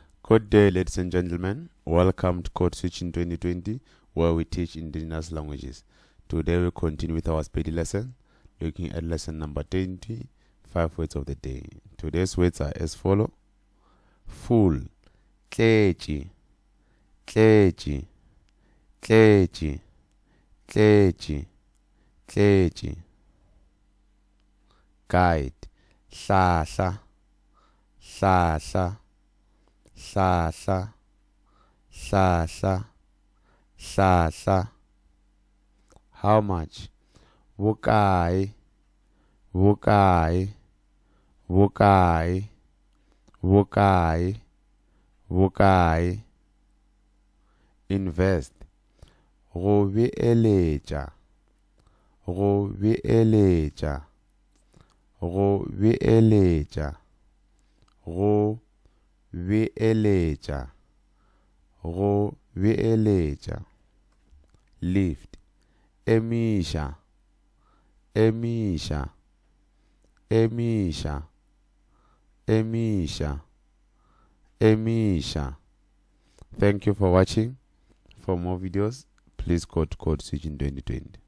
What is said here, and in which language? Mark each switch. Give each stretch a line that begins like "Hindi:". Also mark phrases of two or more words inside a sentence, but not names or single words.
English: Good day, ladies and gentlemen. Welcome to Code Switch in 2020, where we teach indigenous languages. Today we continue with our speedy lesson, looking at lesson number 20, 5 words of the day. Today's words are as follow: full,
Northern Sotho: tletši, tletši, tletši, tletši, tletši. Guide, hlahla, hlahla, hlahla, hlahla, hlahla. How much? Bokae, bokae, bokae, bokae, bokae. Invest, go beeletša, go beeletša, go beeletša, go beeletša, go beeletša. Lift, emiša, emiša, emiša, emiša, emiša.
English: Thank you for watching. For more videos, please go to Code Switch in 2020.